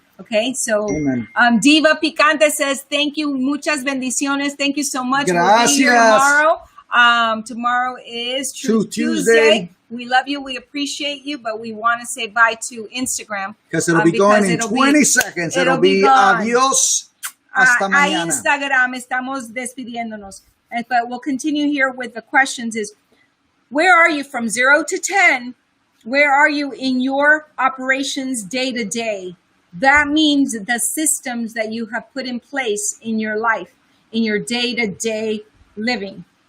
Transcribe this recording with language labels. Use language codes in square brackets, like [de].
[en] Okay, so Diva Picante says, thank you, [es] muchas bendiciones. [en] Thank you so much. [es] Gracias. [en] We'll be here tomorrow. Tomorrow is Truth Tuesday. We love you. We appreciate you, but we want to say bye to Instagram. Because it'll be going in 20 seconds. It'll be [es] adios. Hasta mañana. Instagram, estamos despidiéndonos. [en] But we'll continue here with the questions is, where are you from 0 to 10? Where are you in your operations day to day? That means the systems that you have put in place in your life, in your day-to-day living.